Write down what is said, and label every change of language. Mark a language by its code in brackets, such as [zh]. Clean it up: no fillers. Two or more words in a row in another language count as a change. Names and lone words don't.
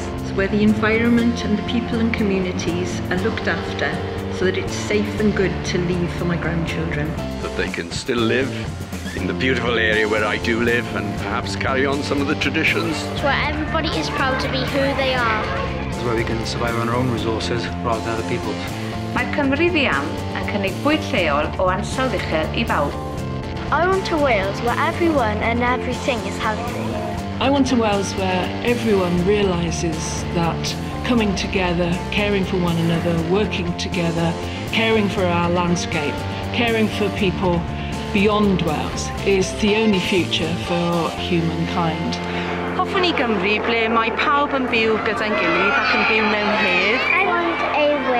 [en] Where the environment and the people and communities are looked after so that it's safe and good to leave for my grandchildren. That they can still live in the beautiful area where I do live and perhaps carry on some of the traditions. It's where everybody is proud to be who they are. It's where we can survive on our own resources rather than other people's. [cy] Mae Cymru ddiam yn cynnig bwyd lleol o ansawdd uchel I bawb. [en] I want to Wales where everyone and everything is healthy. I want a Wales where everyone realises that coming together, caring for one another, working together, caring for our landscape, caring for people beyond Wales is the only future for humankind. [cy] Hoffwn I Gymru ble mae pawb yn byw gyda'n gilydd ac yn byw mewn hedd. [en] I want a